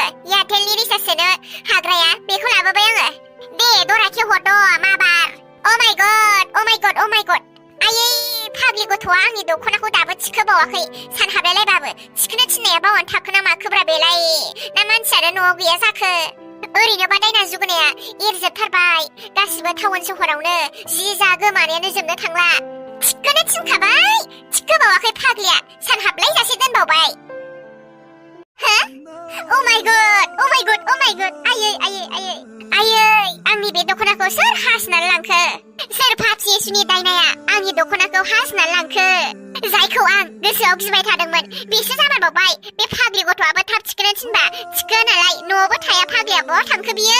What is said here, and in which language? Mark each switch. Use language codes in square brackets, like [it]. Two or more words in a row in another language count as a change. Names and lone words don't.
[brx] एयारटेलनि रिसार्ज सोनो हाग्राया बेखौ लाबोबाय आङो दे दरा खेवहरद' माबार [en] oh my god [brx] आयै फाग्लि गथ'आ आंनि दख'नाखौ दाबो थिखोबावाखै सानहाबलायलायबाबो थिखोनो थिननाया बावनानै थाखोना माखोब्रा बेलाय ना मानसियानो न'आव गैया जाखो ओरैनोबा दायना जुगुनाया एरजोबथारबाय गासिबो टाउन सहरावनो जि जा गोमानायानो जोबनो थांला थिखोनो थिनखाबाय थिखोबावाखै फाग्लिया सानहाबलायजासे दोनबावबाय [en] Oh my god [brx] आयै आंनि बे दख'नाखौ सोर हासनानै लांखो सोर फाथि सुनि दायनाया आंनि दख'नाखौ हासनानै लांखो जायखौ आं गोसोआव गिबाय थादोंमोन बेसो जामारबावबाय बे फाग्लि गथ'आबो थाब थिखोनो थिनबा थिखो नालाय न'आवबो थाया फाग्लिया बहा थांखो बियो